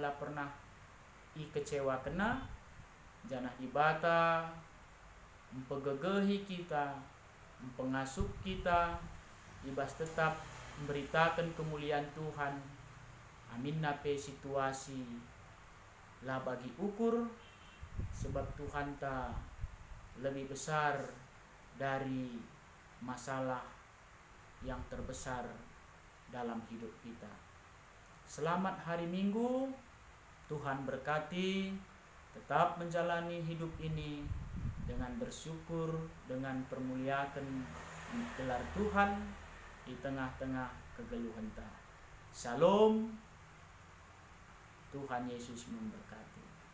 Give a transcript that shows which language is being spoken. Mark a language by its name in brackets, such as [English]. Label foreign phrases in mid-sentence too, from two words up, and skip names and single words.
[Batak Karo] lah pernah i kecewa kena janah ibata mempegegehi kita mempengasup kita ibas [Indonesian] tetap memberitakan kemuliaan Tuhan [Batak Karo] amin nape situasi lah bagi ukur sebab Tuhan ta [Indonesian] lebih besar dari masalah yang terbesar dalam hidup kita. Selamat hari Minggu, Tuhan berkati, tetap menjalani hidup ini dengan bersyukur, dengan permuliakan gelar Tuhan di tengah-tengah kegeluhan. Shalom, Tuhan Yesus memberkati.